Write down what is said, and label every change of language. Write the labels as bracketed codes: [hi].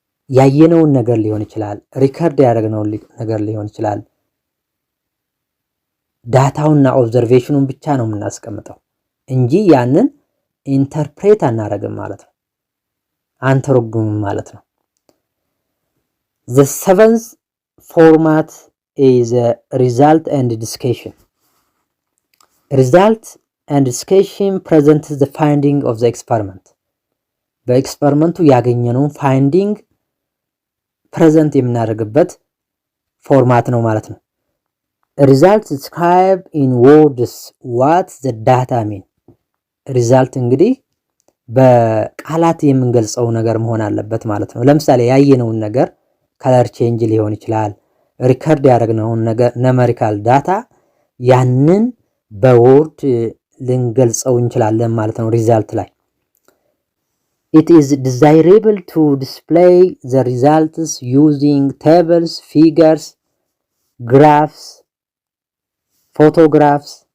[am] ያየነውን ነገር ሊሆን ይችላል፣ ሪከርድ ያደረግነውን ነገር ሊሆን ይችላል። ዳታውና ኦብዘርቬሽኑን ብቻ ነው የምናስቀምጠው እንጂ ያንን ኢንተርፕሬት አናረግም ማለት ነው፣ አንተረጉምም ማለት ነው። [en] the seventh format is result and discussion. result and discussion presents the finding of the experiment. [am] በኤክስፐሪመንቱ ያገኘነውን ፋይንዲንግ ፕሬዘንት የምናደርግበት ፎርማት ነው ማለት ነው። [en] result describe in words what the data mean. [am] ሪዛልት እንግዲህ በቃላት የምንገልጸው ነገር መሆን አለበት ማለት ነው። ለምሳሌ ያየነውን ነገር ከለር ቼንጅ ሊሆን ይችላል። ሪከርድ ያደረግነውን ነገር ኑሜሪካል ዳታ ያንን በወርድ ልንገልጸው እንችላለን ማለት ነው ሪዛልት ላይ። [en] it is desirable to display the results using tables, figures, graphs, photographs.